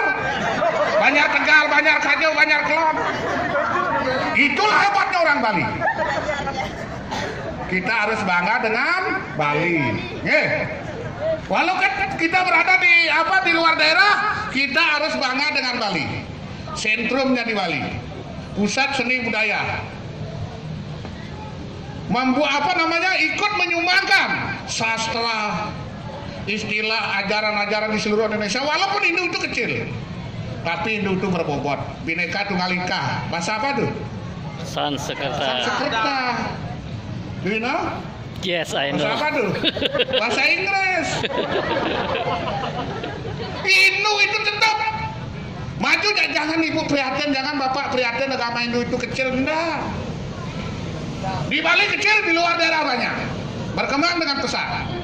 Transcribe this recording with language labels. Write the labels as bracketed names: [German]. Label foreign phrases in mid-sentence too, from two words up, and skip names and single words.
[Indonesian] Banjar Tegal, Banjar Kajau, Banjar Kelon. Itulah hebatnya orang Bali. Kita harus bangga dengan Bali. Walaupun kita berada di luar daerah, kita harus bangga dengan Bali. Sentrumnya di Bali. Pusat seni budaya. Ikut menyumbangkan sastra, istilah, ajaran-ajaran di seluruh Indonesia. Walaupun Hindu itu kecil, tapi Hindu itu berbobot. Bhinneka Tunggal Ika. Bahasa apa tuh? Sanskerta. [English] Do you know? Yes, I know. [Indonesian] Bahasa apa tuh? Bahasa Inggris. Hindu itu tetap maju. Jangan ibu prihatin, jangan bapak prihatin agama Hindu itu kecil. Enggak. Di Bali kecil, di luar daerah banyak. Berkembang dengan pesat.